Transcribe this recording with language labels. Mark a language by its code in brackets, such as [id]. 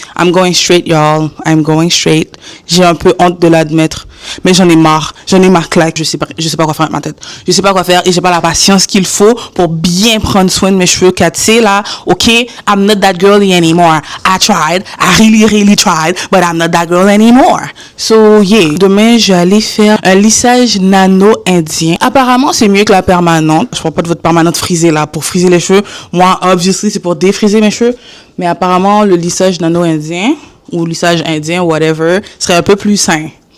[en] I'm going straight, y'all. I'm going straight. [fr] J'ai un peu honte de l'admettre, mais j'en ai marre claque. Je sais pas quoi faire avec ma tête. Je sais pas quoi faire et j'ai pas la patience qu'il faut pour bien prendre soin de mes cheveux 4C là. [en] Ok, I'm not that girly anymore. I tried, I really tried, but I'm not that girl anymore. So yeah, [fr] demain je vais aller faire un lissage nano indien. Apparemment c'est mieux que la permanente. Je prends pas de votre permanente frisée là pour friser les cheveux. Moi, [en] obviously [fr] c'est pour défriser mes cheveux. Mais apparemment, le lissage nano-indien, ou lissage indien, [en] whatever, [fr] serait un peu plus sain.